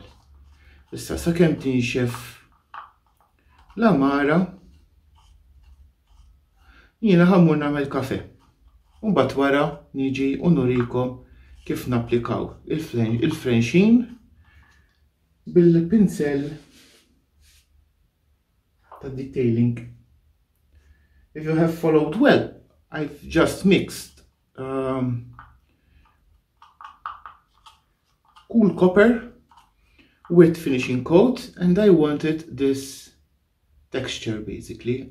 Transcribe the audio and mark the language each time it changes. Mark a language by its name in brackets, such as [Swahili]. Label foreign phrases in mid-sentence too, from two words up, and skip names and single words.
[Maltese] Issa sakemm tinxef l-amara jiena ħammur nagħmel kafe. U mbagħad wara niġi u nurikom kif napplikaw il-Frenchine bil-pinsel ta' detailing. [English] If you have followed well, I've just mixed cool copper with finishing coat and I wanted this texture basically.